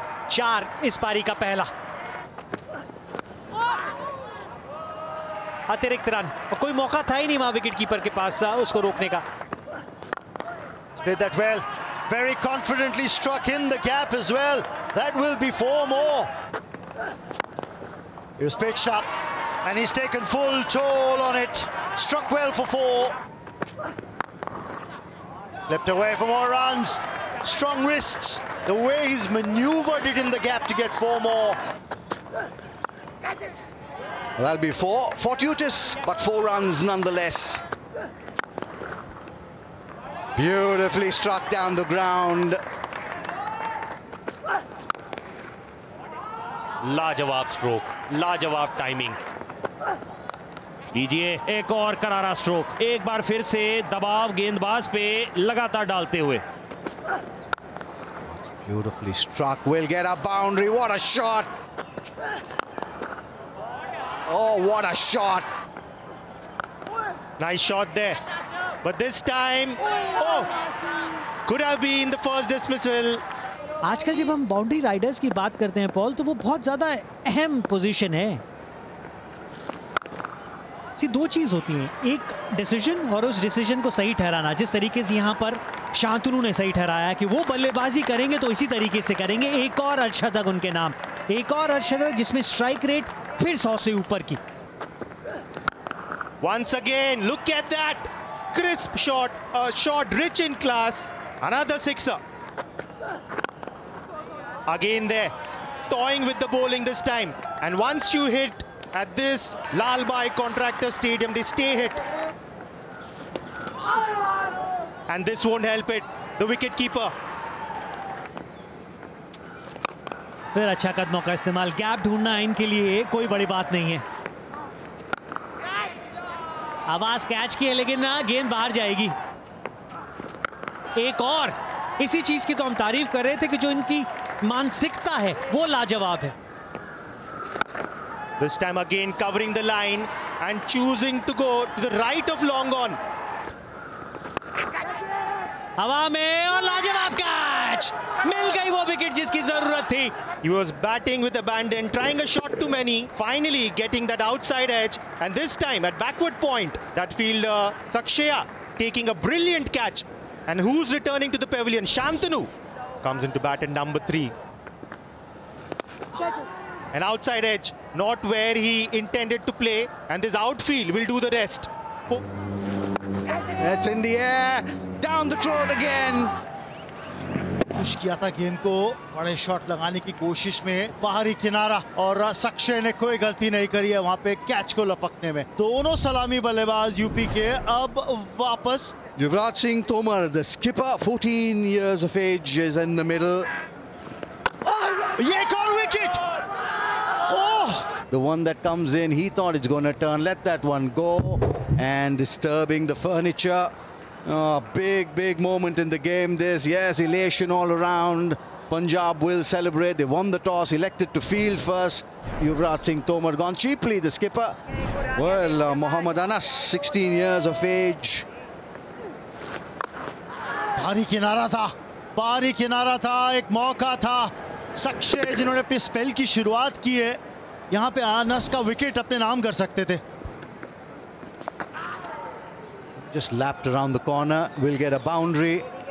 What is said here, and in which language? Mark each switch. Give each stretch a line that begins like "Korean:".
Hindi: चार इस पारी का पहला अतिरिक्त रन और कोई मौका था ही नहीं वहां विकेट कीपर के पास उसको रोकने का.
English: Did that well. Very confidently struck in the gap as well. That will be 4 more. He was pitched up and he's taken full toll on it. Struck well for 4. Leapt away for more runs. Strong wrists. The way he's maneuvered it in the gap to get 4 more. That'll be 4. Fortuitous, but 4 runs nonetheless. Beautifully struck down the ground.
Hindi: लाजवाब stroke, लाजवाब timing. लीजिए एक और करारा stroke, एक बार फिर से दबाव गेंदबाज पे लगातार डालते हुए.
English: Beautifully struck, will get a boundary. What a shot! Oh, what a shot! Nice shot there. But this time, could have been the first dismissal.
Hindi: आजकल जब हम बाउंड्री राइडर्स की बात करते हैं पॉल, तो वो बहुत ज्यादा अहम पोजीशन है. दो चीज होती हैं, एक डिसीजन और उस डिसीजन को सही ठहराना. जिस तरीके से यहाँ पर शांतनु ने सही ठहराया कि वो बल्लेबाजी करेंगे तो इसी तरीके से करेंगे. एक और अर्धशतक उनके नाम, एक और अर्धशतक जिसमें स्ट्राइक रेट फिर 100 से ऊपर की.
English: Once again, look at that crisp shot, a shot rich in class. Another sixer. Again there, toying with the bowling this time. And once you hit at this Lal Bai Contractor Stadium, they stay hit. And this won't help it. The wicket keeper.
Hindi: फिर अच्छा कदमों का इस्तेमाल. Gap ढूंढना इनके लिए कोई बड़ी बात नहीं है. आवाज कैच की है लेकिन ना, गेंद बाहर जाएगी. एक और इसी चीज की तो हम तारीफ कर रहे थे कि जो इनकी मानसिकता है वो लाजवाब है.
English: This time again covering the line and choosing to go to the right of long on.
Hindi: हवा में और लाजवाब कैच. मिल गई वो विकेट जिसकी जरूरत थी.
English: He was batting with abandon, trying a shot too many, finally getting that outside edge, and this time at backward point, that fielder Sakshaya taking a brilliant catch. And who's returning to the pavilion? Shantanu comes into bat at number 3. An outside edge, not where he intended to play, and this outfield will do the rest. It's in the air, down the throat again.
Hindi: Push किया था गेंद को बड़े shot लगाने की कोशिश में. बाहरी किनारा और सक्शय ने कोई गलती नहीं करी है वहां पे कैच को लपकने में. दोनों सलामी बल्लेबाज यूपी के अब वापस.
English: Yuvraj Singh Tomar, the skipper, 14 years of age, is in the middle.
Hindi: ये एक और wicket.
English: The one that comes in, he thought it's going to turn. Let that one go. And disturbing the furniture. Oh, big moment in the game this. Yes, elation all around. Punjab will celebrate. They won the toss, elected to field first. Yuvraj Singh Tomar gone cheaply, the skipper. Well, Mohammad Anas, 16 years of age.
Hindi: भारी किनारा था, एक मौका था. सक्शय जिन्होंने अपने spell की शुरुआत की है, यहाँ पे अनस का विकेट अपने नाम कर सकते थे.
English: Just lapped around the corner, will get a boundary.